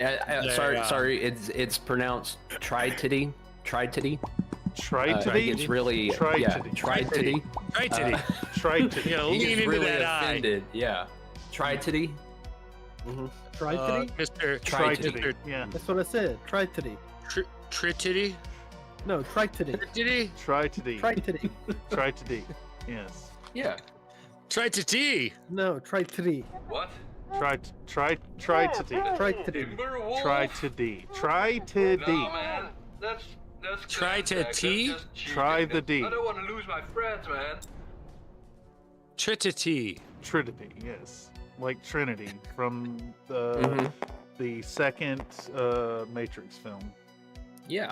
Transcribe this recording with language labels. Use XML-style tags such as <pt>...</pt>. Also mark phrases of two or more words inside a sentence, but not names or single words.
<en>Sorry, it's pronounced tri-titty. Tri-titty. Tritity? It's really Tritity. Tritity. Tritity. Tritity. Yeah, He lean gets into really that offended. Yeah, Tritity. Tritity? Mr. Tritity. Yeah. That's what I said. Tritity. Tritity. No, tritity. Tritity. Tritity. Tritity. Tritity. Yes. Yeah. Tritity. No, tritity. What? Tritity. Tritity. Tritity. Tritity. No, man. That's Try to that's T? just cheating. Try the D. I don't want to lose my friends, man. Tritity. Trinity. Yes. Like Trinity from Mhm. the second Matrix film. Yeah.</en>